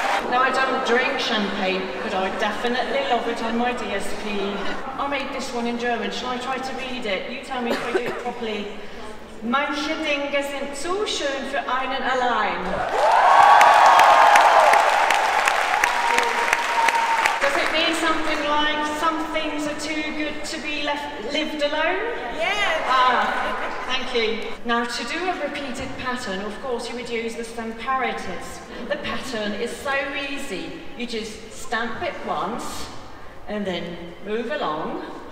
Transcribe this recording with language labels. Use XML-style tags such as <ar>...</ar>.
<en>Now, I don't drink champagne, but I definitely love it on my DSP. I made this one in German. Shall I try to read it? You tell me if I do it properly.</en> <de>Manche Dinge sind zu schön für einen allein.</de> <en>Does it mean something like some things are too good to be lived alone? Yes! Thank you. Now, to do a repeated pattern, of course, you would use the stamparatives. The pattern is so easy. You just stamp it once and then move along.</en>